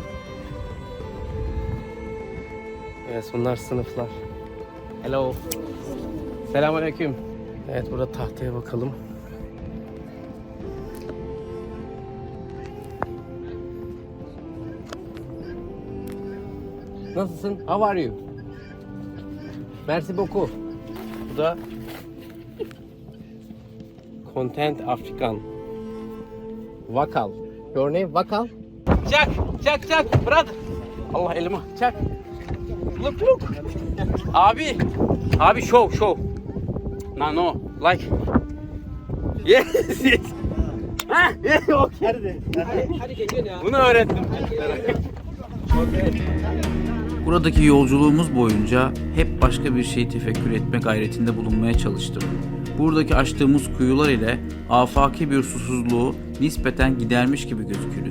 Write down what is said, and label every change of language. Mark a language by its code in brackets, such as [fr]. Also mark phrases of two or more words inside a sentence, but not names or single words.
[tr] Evet, bunlar sınıflar. Hello. Selamünaleyküm. Evet, burada tahtaya bakalım. Nasılsın? [en] How are you? [fr] Merci beaucoup. [tr] Bu da [en] Content African. Vakal. Your name Vakal? [tr] Çak, çak, çak, brother. Allah elime, çak. [en] Look, look. Abi, abi show. No, like. Yes, yes. Ha, yes, [tr] okay. Bunu öğrettim. Buradaki yolculuğumuz boyunca hep başka bir şeyi tefekkür etme gayretinde bulunmaya çalıştım. Buradaki açtığımız kuyular ile afaki bir susuzluğu nispeten gidermiş gibi gözükürüz.